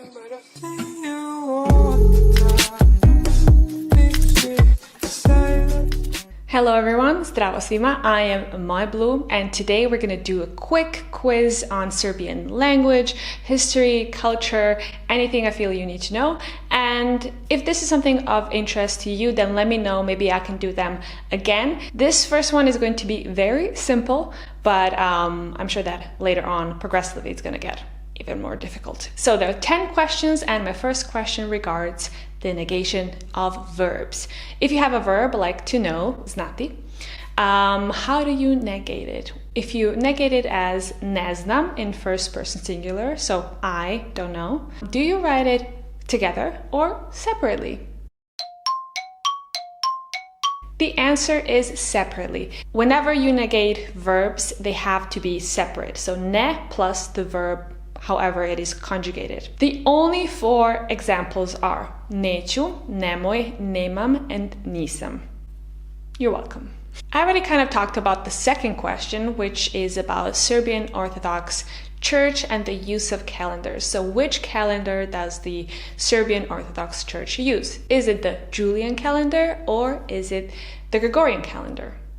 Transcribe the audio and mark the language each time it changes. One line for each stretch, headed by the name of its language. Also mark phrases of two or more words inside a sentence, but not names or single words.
English: Hello everyone,
Serbian: zdravo svima,
English: I am My Blue, and today we're going to do a quick quiz on Serbian language, history, culture, anything I feel you need to know. And if this is something of interest to you, then let me know, maybe I can do them again. This first one is going to be very simple, but I'm sure that later on, progressively, it's going to get even more difficult. So there are 10 questions, and my first question regards the negation of verbs. If you have a verb like to know, znati, how do you negate it? If you negate it as
Serbian: ne znam
English: in first person singular, so I don't know, do you write it together or separately? The answer is separately. Whenever you negate verbs, they have to be separate. So ne plus the verb however it is conjugated. The only 4 examples are
Serbian: neću, nemoj, nemam,
English: and nisam. You're welcome. I already kind of talked about the second question, which is about Serbian Orthodox Church and the use of calendars. So which calendar does the Serbian Orthodox Church use? Is it the Julian calendar or is it the Gregorian calendar?